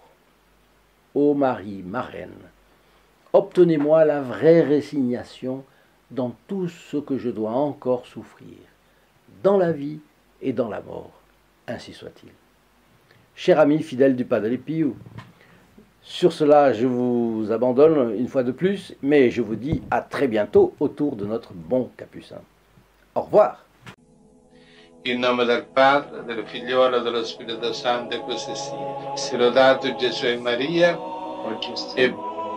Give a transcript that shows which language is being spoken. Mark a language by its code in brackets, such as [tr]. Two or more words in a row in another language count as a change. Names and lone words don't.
[fr] Ô Marie, ma reine, obtenez-moi la vraie résignation dans tout ce que je dois encore souffrir, dans la vie et dans la mort, ainsi soit-il. Cher ami fidèle du Padre Pio, sur cela je vous abandonne une fois de plus, mais je vous dis à très bientôt autour de notre bon Capucin. Au revoir. [it] In nome del Padre, del Figliolo e dello Spirito Santo, e così sia. Sia lodato Gesù e Maria, e